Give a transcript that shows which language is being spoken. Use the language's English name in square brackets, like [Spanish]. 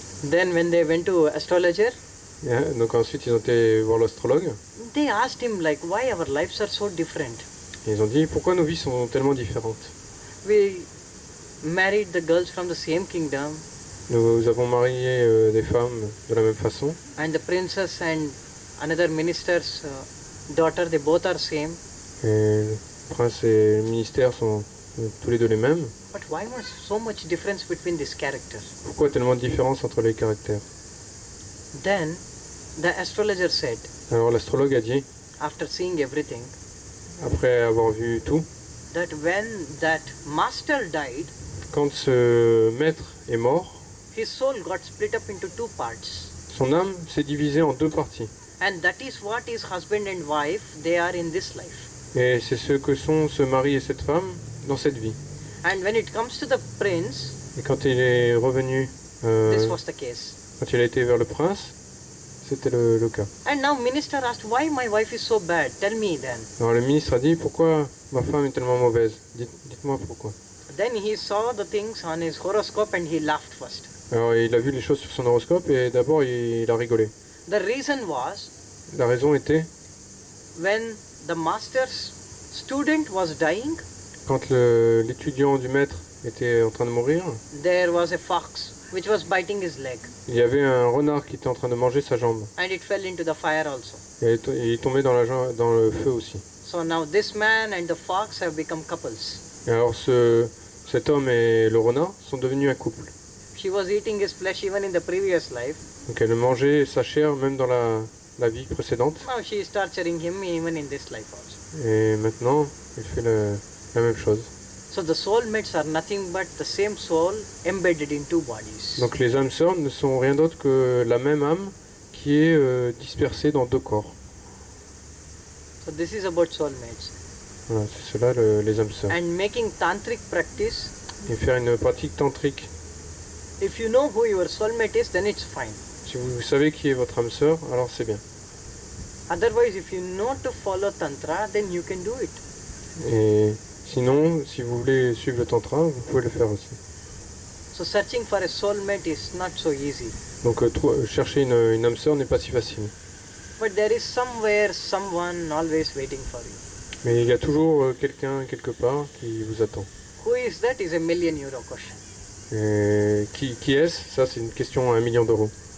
[English] Then when they went to astrologer, [French] donc ensuite ils ont été voir l'astrologue. [English] they asked him like, why our lives are so different. [French] Et ils ont dit pourquoi nos vies sont tellement différentes. [English] We married the girls from the same kingdom, [French] Nous avons marié des femmes de la même façon. [English] and the princess and another minister's daughter, they both are same. [French] Et le prince et le ministère sont tous les deux les mêmes. [English] But why was so much difference between these characters? [French] Pourquoi tellement de différence entre les caractères? [English] Then the astrologer said, [French] Alors l'astrologue a dit, [English] after seeing everything, [French] après avoir vu tout, [English] that when that master died, [French] quand ce maître est mort, [English] his soul got split up into two parts. [French] son âme s'est divisée en deux parties. [English] And that is what is husband and wife, they are in this life. [French] Et c'est ce que sont ce mari et cette femme dans cette vie. [English] And when it comes to the prince, [French] Et quand il est revenu, [English] this was the case. [French] quand il a été vers le prince, c'était le cas. [English] And now minister asked, why my wife is so bad? Tell me then. [French] Alors le ministre a dit, pourquoi ma femme est tellement mauvaise? Dites-moi pourquoi. [English] Then he saw the things on his horoscope and he laughed first. [French] Alors il a vu les choses sur son horoscope et d'abord il a rigolé. [English] The reason was, [French] La raison était, [English] when the master's student was dying, [French] quand l'étudiant du maître était en train de mourir, [English] there was a fox which was biting his leg, [French] il y avait un renard qui était en train de manger sa jambe. [English] and it fell into the fire also. [French] Et il est tombé dans le feu aussi. [English] So now this man and the fox have become couples. [French] Et alors cet homme et le renard sont devenus un couple. [English] She was eating his flesh even in the previous life, [French] Donc elle mangeait sa chair même dans la la vie précédente. [English] Now she is torturing him even in this life also. [French] Et maintenant, il fait la même chose. [English] So the soulmates are nothing but the same soul embedded in two bodies. [French] Donc les âmes sœurs ne sont rien d'autre que la même âme qui est dispersée dans deux corps. [English] So this is about soulmates. [French] Voilà, c'est cela les âmes sœurs. [English] And making tantric practice, [French] Et faire une pratique tantrique. [English] if you know who your soulmate is, then it's fine. [French] Si vous savez qui est votre âme sœur, alors c'est bien. [English] Otherwise, if you know to follow tantra, then you can do it. [French] Et sinon, si vous voulez suivre le tantra, vous pouvez le faire aussi. [English] So searching for a soulmate is not so easy. [French] Donc chercher une âme sœur n'est pas si facile. [English] But there is somewhere, someone always waiting for you. [French] Mais il y a toujours quelqu'un quelque part qui vous attend. [English] Who is that is a €1 million question. [French] Et qui est-ce? Ça, c'est une question à 1 million d'euros.